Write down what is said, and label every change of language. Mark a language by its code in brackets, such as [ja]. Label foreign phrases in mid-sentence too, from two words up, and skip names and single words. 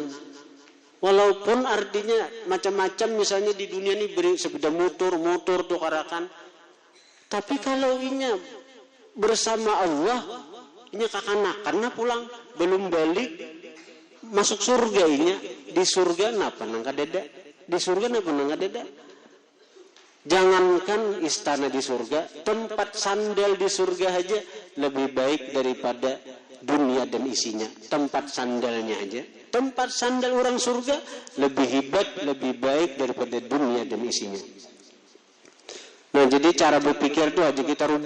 [bjn] Walaupun artinya macam-macam, misalnya di dunia ini beri sepeda motor tuh karakan. Tapi kalau inya bersama Allah, inya kakanakan pulang, belum balik, masuk surga inya. Di surga napa nang kadeda? Di surga napa nang kadeda? Jangankan istana di surga, tempat sandal di surga aja lebih baik daripada dunia dan isinya. Tempat sandalnya aja, tempat sandal orang surga lebih hebat, lebih baik daripada dunia dan isinya. Nah, jadi cara berpikir itu aja kita rubah.